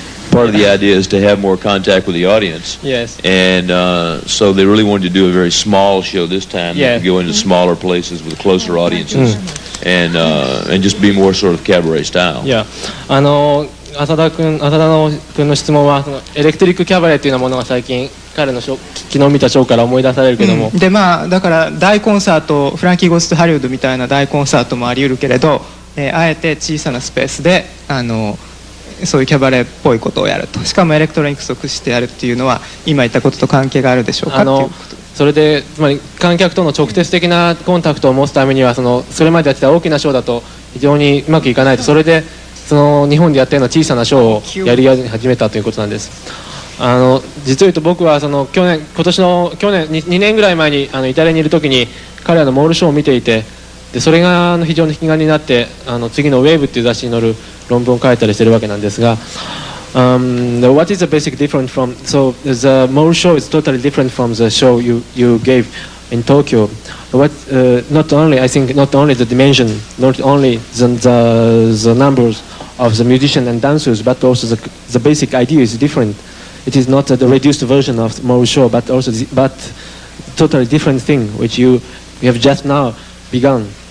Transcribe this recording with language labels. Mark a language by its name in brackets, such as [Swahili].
[English] Part of the idea is to have more contact with the audience. Yes. And so they really wanted to do a very small show this time. Yeah. Go into smaller places with closer audiences, and just be more sort of cabaret style. Yeah. [Japanese] 浅田君の質問はエレクトリックキャバレーというようなものが最近彼の昨日見たショーから思い出されるけども、でだから大コンサート、フランキー・ゴースト・ハリウッドみたいな大コンサートもあり得るけれど、あえて小さなスペースでそういうキャバレーっぽいことをやると、しかもエレクトロニクスを駆使してやるっていうのは今言ったことと関係があるでしょうかっていうこと。それでつまり観客との直接的なコンタクトを持つためにはそれまでやってた大きなショーだと非常にうまくいかないと、それで日本でやってるような小さなショーをやり始めたということなんです。実を言うと僕は去年2年ぐらい前にイタリアにいる時に彼らのモールショーを見ていて、でそれが非常に引き金になって次のウェーブっていう雑誌に載る論文を書いたりしてるわけなんですが、 [English] what is the basic difference from so the mole show is totally different from the show you gave in Tokyo. What not only I think not only the dimension, not only the numbers of the musicians and dancers, but also the basic idea is different. It is not the reduced version of the mole show, but also but totally different thing which you have just now begun.